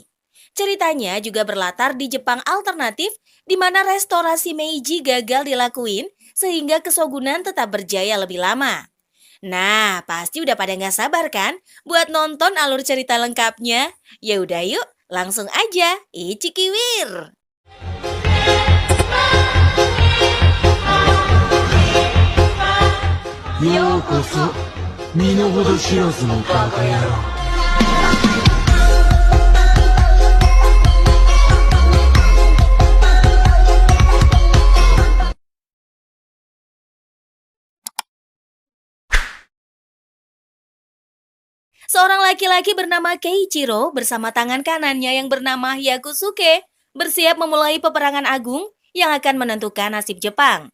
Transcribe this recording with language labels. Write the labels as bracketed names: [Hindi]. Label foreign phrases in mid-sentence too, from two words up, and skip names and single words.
[Indonesian] Ceritanya juga berlatar di Jepang alternatif di mana restorasi Meiji gagal dilakuin sehingga kesogunan tetap berjaya lebih lama. Nah, pasti udah pada nggak sabar kan buat nonton alur cerita lengkapnya? Ya udah yuk, langsung aja, Ichikiwir! [Japanese] ようこそ身の程知らずのバカ野郎。 [Indonesian] Seorang laki-laki bernama Keiichiro bersama tangan kanannya yang bernama Hyakusuke bersiap memulai peperangan agung yang akan menentukan nasib Jepang.